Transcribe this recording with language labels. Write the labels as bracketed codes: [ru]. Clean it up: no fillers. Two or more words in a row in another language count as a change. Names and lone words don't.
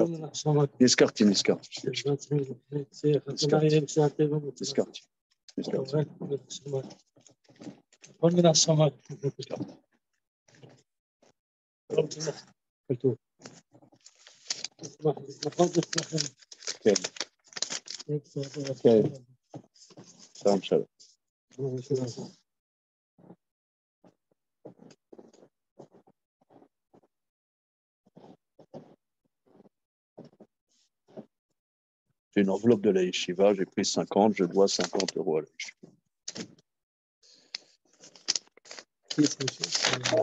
[he] כל מיני השמות. כתוב. נכון לפניכם. כן. שלום. [fr] J'ai une enveloppe de la yeshiva, j'ai pris 50, je dois 50 € à la yeshiva.